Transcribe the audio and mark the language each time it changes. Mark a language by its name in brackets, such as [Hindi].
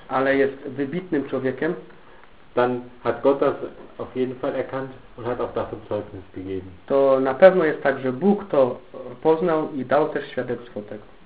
[Polish] ale jest wybitnym człowiekiem, [German] dann hat Gott das auf jeden Fall erkannt und hat auch dafür Zeugnis gegeben. [Polish] To na pewno jest tak, że Bóg to poznał i dał też świadectwo tego.